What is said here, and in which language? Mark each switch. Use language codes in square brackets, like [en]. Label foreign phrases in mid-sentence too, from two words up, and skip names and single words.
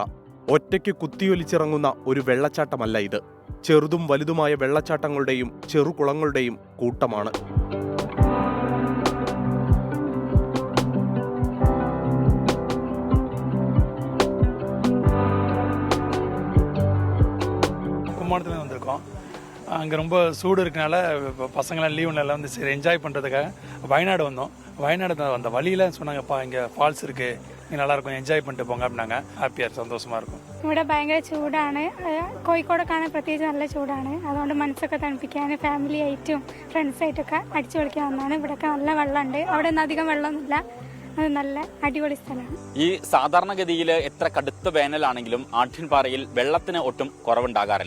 [ml] ഒറ്റയ്ക്ക് കുത്തിയൊലിച്ചിറങ്ങുന്ന ഒരു വെള്ളച്ചാട്ടമല്ല ഇത്. ചെറുതും വലുതുമായ വെള്ളച്ചാട്ടങ്ങളുടെയും ചെറുകുളങ്ങളുടെയും കൂട്ടമാണ്. [ta] கும்பகோணத்துல வந்திருக்கோம். அங்கே ரொம்ப சூடு இருக்கனால பசங்களாம் லீவ் நல்லா வந்து சரி என்ஜாய் பண்ணுறதுக்காக வயநாடு வந்தோம். வயநாடு அந்த வழியில் சொன்னாங்கப்பா இங்கே ஃபால்ஸ் இருக்குது, இங்கே நல்லாயிருக்கும், என்ஜாய் பண்ணிட்டு போங்க அப்படின்னாங்க. ഹാപ്പിയായി സന്തോഷமாக இருக்கும். [ml] ഇവിടെ ഭയങ്കര ചൂടാണ്. കോഴിക്കോടൊക്കെ പ്രത്യേകിച്ച് നല്ല ചൂടാണ്. അതുകൊണ്ട് മനസ്സൊക്കെ തണുപ്പിക്കാൻ ഫാമിലി ആയിട്ടും ഫ്രണ്ട്സായിട്ടൊക്കെ അടിച്ചു പൊളിക്കാൻ വന്നാണ്. ഇവിടെയൊക്കെ നല്ല വെള്ളമുണ്ട്. അവിടെ ഒന്നും അധികം വെള്ളമൊന്നുമില്ല. അത് നല്ല അടിപൊളി സ്ഥലമാണ്. ഈ സാധാരണഗതിയിൽ എത്ര കടുത്ത വേനലാണെങ്കിലും ആട്യൻപാറയിൽ വെള്ളത്തിന് ഒട്ടും കുറവുണ്ടാകാറില്ല.